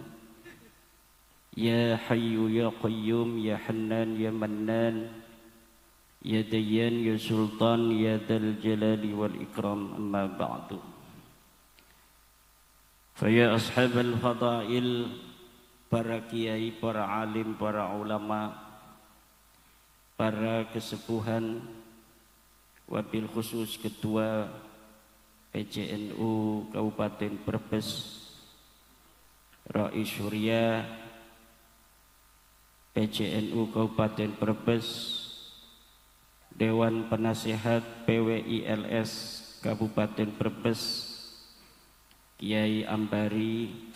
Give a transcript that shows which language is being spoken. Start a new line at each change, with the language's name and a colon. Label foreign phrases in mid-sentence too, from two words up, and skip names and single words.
Arabic: يا حي يا قيوم يا حنان يا منان، يا ديان يا سلطان يا ذا الجلال والإكرام. أما بعد. فيا أصحاب الفضائل,
Indonesian: para kiai, para alim, para ulama, para kesepuhan,
Arabic: وبالخصوص
Indonesian: ketua PCNU Kabupaten Brebes, Rais Surya PCNU Kabupaten Brebes, Dewan Penasehat PWILS Kabupaten Brebes, Kiai Ambari,